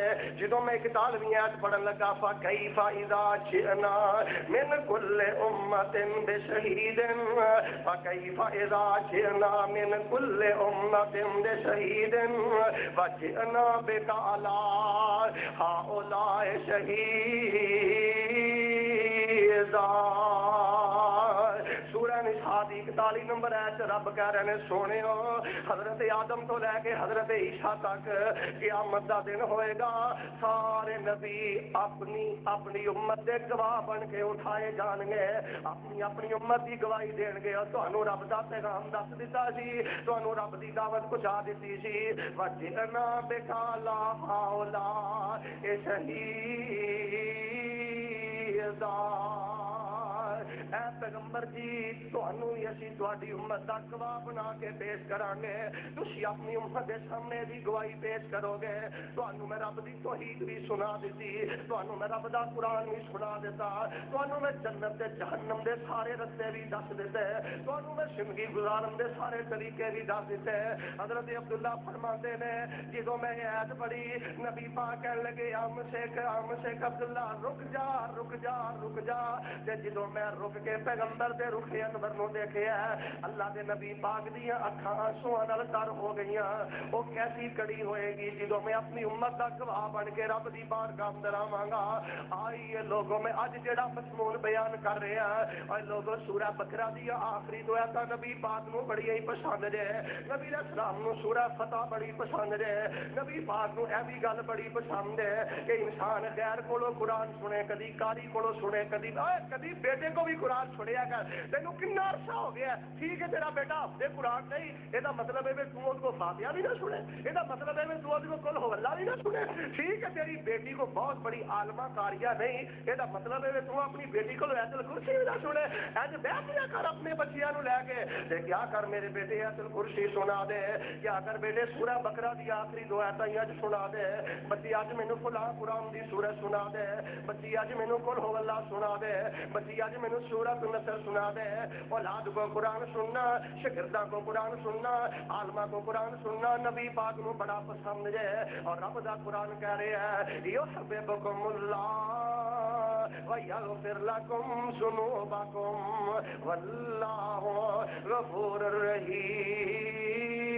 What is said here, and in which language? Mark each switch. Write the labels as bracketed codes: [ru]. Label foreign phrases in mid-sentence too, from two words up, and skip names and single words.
[pa] جدوں میں 41ویں آیت پڑھن لگا [ar] فکیف اذا جئنا من کل امۃ بشہید فکیف اذا جئنا من کل امۃ بشہید وجئنا بک علی ہؤلاء شہیدا. [pa] سورہ نساء دی 41 نمبر آیت رب کہہ رہے ہیں سونے ہو حضرت آدم تو لے کے حضرت عیسیٰ تک قیامت دا دن ہوئے گا. سارے نبی اپنی اپنی امت دے گواہ بن کے اٹھائے جان گے, اپنی اپنی امت دی گواہی دین گے. اور تانوں رب دا پیغام دس دیتا سی, تانوں رب دی دعوت پہنچا دیتی سی. [ar] وجئنا بک علی ہؤلاء شہیدا. [pa] اے پیغمبر جی تانوں ہی اسی تہاڈی امت دا گواہ بنا کے پیش کران گے. تسی اپنی امت دے سامنے دی گواہی پیش کرو گے. تانوں میں رب دی توحید بھی سنا دتی, تانوں میں رب دا قرآن بھی سنا دیتا, تانوں میں جنت تے جہنم دے سارے رستے بھی دس دیتے, تانوں میں زندگی گزارن دے سارے طریقے بھی دس دیتے. حضرت عبداللہ فرماتے نے جدوں میں ایت پڑھی نبی پاک کہن لگے عبداللہ رک جا تے جدوں میں رک کے پیغمبر دے رخ انور نو دیکھیا اللہ دے نبی پاک دی اکھاں آنسواں نال تر ہو گئیاں او کیسی کڑی ہوئے گی جدوں میں اپنی امت دا گواہ بن کے رب دی بارگاہ اندر آواں گا آئیے لوگوں میں اج جڑا مضمون بیان کر رہے ہیں اور لوگوں سورہ بقرہ دی آخری دو آیات نبی پاک نو بڑی ہی پسند جے نبی [ar] علیہ السلام [pa] نو سورہ فتح بڑی پسند جے نبی پاک نو اے بھی گل بڑی پسند ہے کہ انسان غیر کولو قرآن سنے کدی کاری کولو سنے کدی بیٹے کو بھی قرآن سنیا کر تینوں کتنا عرصہ ہو گیا ٹھیک ہے تیرا بیٹا ہفتے قرآن نہیں یہ مطلب ہے تو اس کو فاتحہ بھی نہ سنے یہ مطلب ہے تو اس کو کل ہو اللہ بھی نہ سنے ٹھیک ہے تیری بیٹی کو بہت بڑی عالمہ کاریہ نہیں یہ مطلب ہے تو اپنی بیٹی کو ایت الکرسی بھی نہ سنے اج بیٹھ کیا کر اپنے بچیاں نو لے کے کیا کر میرے بیٹے ایت الکرسی سنا دے کیا کر بیٹے سورہ بقرہ دی آخری دو آیتاں اج سنا دے بچی اج مینوں فلاں قرآن دی سورت سنا دے بچی اج مینوں کل ہو اللہ سنا دے بچی اج مینوں سورۃ النصر سنا دے اولاد کو قرآن سننا شاگرداں کو قرآن سننا عالمہ کو قرآن سننا نبی پاک نو بڑا پسند ہے اور رب دا قرآن کہہ رہا ہے [ar] یحببکم اللہ ویغفر لکم ذنوبکم واللہ غفور رحیم